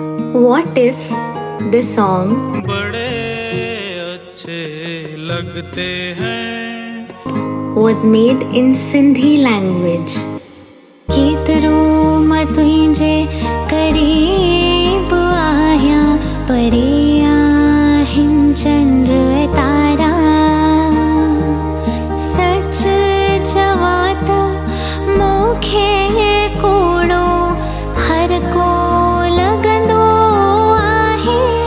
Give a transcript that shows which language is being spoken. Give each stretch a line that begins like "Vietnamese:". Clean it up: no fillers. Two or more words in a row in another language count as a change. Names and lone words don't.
English: What if this song
Hindi: बड़े अच्छे लगते हैं
English: was made in Sindhi language?
Sindhi: केतरो मां तुंहिंजे करीब आहियां, परे आहिनि चंड तारा। सच चवां त मूंखे कूड़ो हर को लॻंदो आहे,